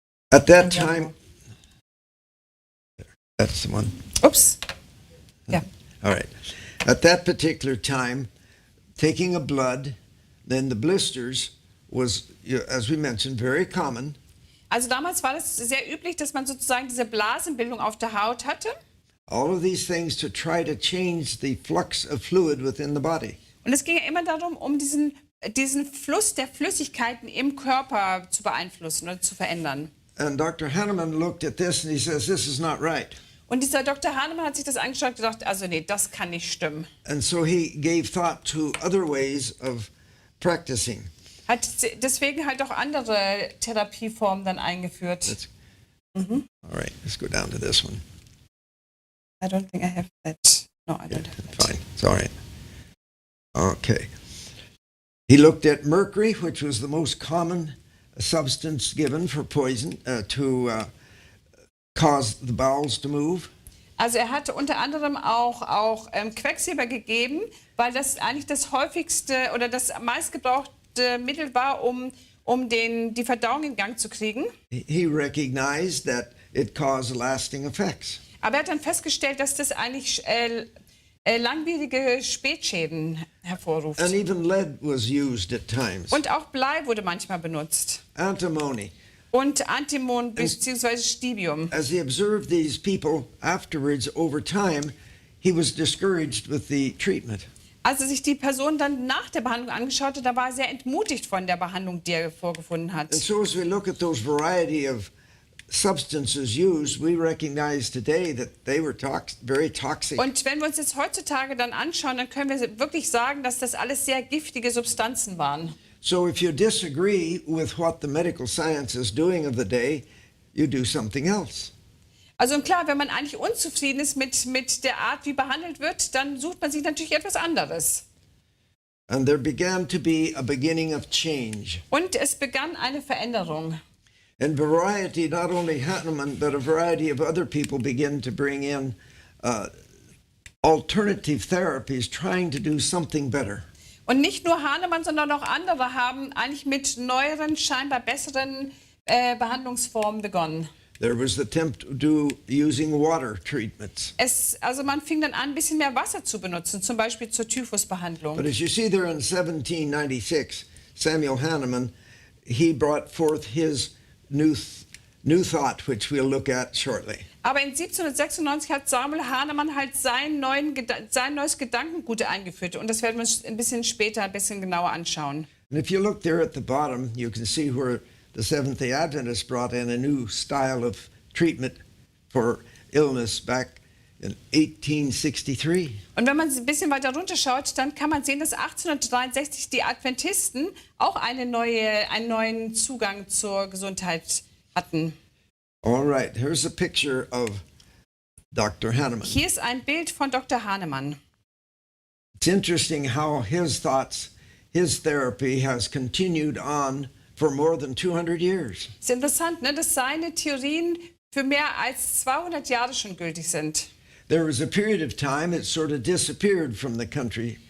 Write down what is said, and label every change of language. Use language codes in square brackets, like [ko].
[en] At that time, that's the one. [de] Ups. Ja. [en] All right. At that particular time, taking a blood, then the blisters was, as we mentioned, very common. [de] Also damals war das sehr üblich, dass man sozusagen diese Blasenbildung auf der Haut hatte. [en] All of these things to try to change the flux of fluid within the body. [de] Und es ging ja immer darum, um diesen Fluss der Flüssigkeiten im Körper zu beeinflussen oder zu verändern. [en] And Dr. Hahnemann looked at this and he says, this is not right. [de] Und dieser Dr. Hahnemann hat sich das angeschaut und gedacht, also nee, das kann nicht stimmen. [en] And so he gave thought to other ways of practicing. [de] Hat deswegen halt auch andere Therapieformen dann eingeführt. [en] All right, let's go down to this one. I don't think I have that. No, I don't have that. Fine, it's all right. Okay. He looked at mercury, which was the most common substance given for poison to cause the bowels to move. [de] Also er hatte unter anderem auch Quecksilber gegeben, weil das eigentlich das häufigste oder das meistgebrauchte Mittel war, um die Verdauung in Gang zu kriegen. [en] He recognized that it caused lasting effects. [de] Aber er hat dann festgestellt, dass das eigentlich langwierige Spätschäden hervorruft. [en] And even lead was used at times. [de] Und auch Blei wurde manchmal benutzt. [en] Antimony. [de] Und Antimon bzw. Stibium. [en] As he observed these people afterwards over time, he was discouraged with the treatment. [de] Als er sich die Person dann nach der Behandlung angeschaut hat, da war er sehr entmutigt von der Behandlung, die er vorgefunden hat. [en] And so as we look at those variety of substances used, we recognize today that they were very toxic. [de] Und wenn wir uns jetzt heutzutage dann anschauen, dann können wir wirklich sagen, dass das alles sehr giftige Substanzen waren. [en] So if you disagree with what the medical science is doing of the day, you do something else. [de] Also und klar, wenn man eigentlich unzufrieden ist mit der Art, wie behandelt wird, dann sucht man sich natürlich etwas anderes. [en] And there began to be a beginning of change. [de] Und es begann eine Veränderung. [en] And variety, not only Hahnemann, but a variety of other people begin to bring in alternative therapies, trying to do something better. [de] Und nicht nur Hahnemann, sondern auch andere haben eigentlich mit neueren, scheinbar besseren Behandlungsformen begonnen. [en] There was the attempt to do using water treatments. [de] Also man fing dann an, ein bisschen mehr Wasser zu benutzen, zum Beispiel zur Typhusbehandlung. [en] But as you see there in 1796, Samuel Hahnemann, he brought forth his new thought, which we'll look at shortly. [de] Aber in 1796 hat Samuel Hahnemann halt sein neues Gedankengut eingeführt. Und das werden wir uns ein bisschen später ein bisschen genauer anschauen. [en] And if you look there at the bottom, you can see where the Seventh-day Adventists brought in a new style of treatment for illness back in 1863. [de] Und wenn man ein bisschen weiter runter schaut, dann kann man sehen, dass 1863 die Adventisten auch einen neuen Zugang zur Gesundheit hatten. [en] All right, here's a picture of Dr. Hahnemann. [de] Hier ist ein Bild von Dr. Hahnemann. [en] It's interesting how his thoughts, his therapy has continued on for more than 200 years. [de] Es ist interessant, ne, dass seine Theorien für mehr als 200 Jahre schon gültig sind. [en] There was a period of time it sort of disappeared from the country.